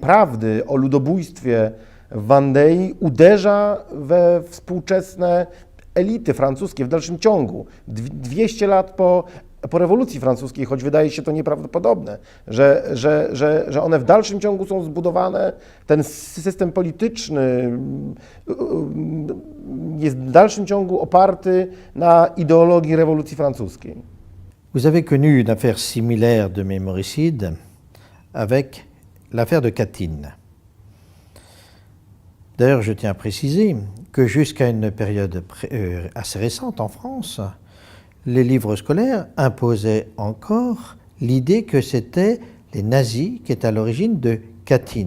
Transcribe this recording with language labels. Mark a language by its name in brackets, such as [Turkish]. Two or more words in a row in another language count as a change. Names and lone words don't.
[Polish] prawdy o ludobójstwie w Wandei uderza we współczesne elity francuskie w dalszym ciągu, 200 lat po rewolucji francuskiej, choć wydaje się to nieprawdopodobne, że one w dalszym ciągu są zbudowane, ten system polityczny jest w dalszym ciągu oparty na ideologii rewolucji francuskiej. [French] Vous avez connu une affaire similaire de mémoricide avec l'affaire de Katyn. D'ailleurs, je tiens à préciser que jusqu'à une période assez récente en France, les livres scolaires imposaient encore l'idée que c'était les nazis qui étaient à l'origine de Katyn.